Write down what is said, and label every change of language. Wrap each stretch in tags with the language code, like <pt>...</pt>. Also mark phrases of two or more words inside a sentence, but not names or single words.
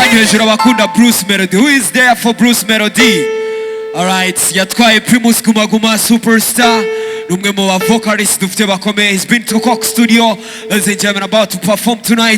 <rw>hejuru abakunda Bruce Melody.</rw> <en>Who is there for Bruce Melody?</en> <rw>Alright, yatwaye Primus Guma Guma Superstar. Numwe mu vocalists dufite bakomeye.</rw> <en>He's been to Coke Studio. Ladies and gentlemen, about to perform tonight.</en>